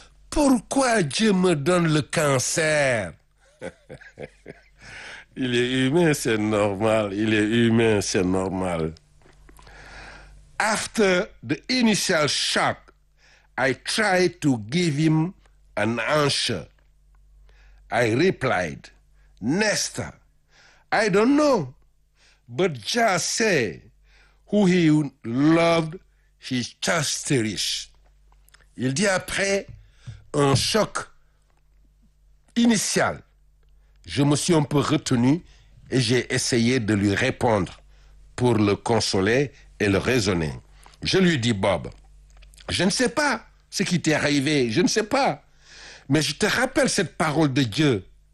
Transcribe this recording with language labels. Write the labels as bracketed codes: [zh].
[fr] Pourquoi Dieu me donne le cancer? Il est humain, c'est normal. Il est humain, c'est normal. [en] After the initial shock, I tried to give him an answer. I replied, Nesta, I don't know, but Jah say who he loved, he just cherish. [fr] Il dit après un choc initial, je me suis un peu retenu et j'ai essayé de lui répondre pour le consoler et le raisonner. Je lui dis, Bob, je ne sais pas ce qui t'est arrivé, je ne sais pas, mais je te rappelle cette parole de Dieu.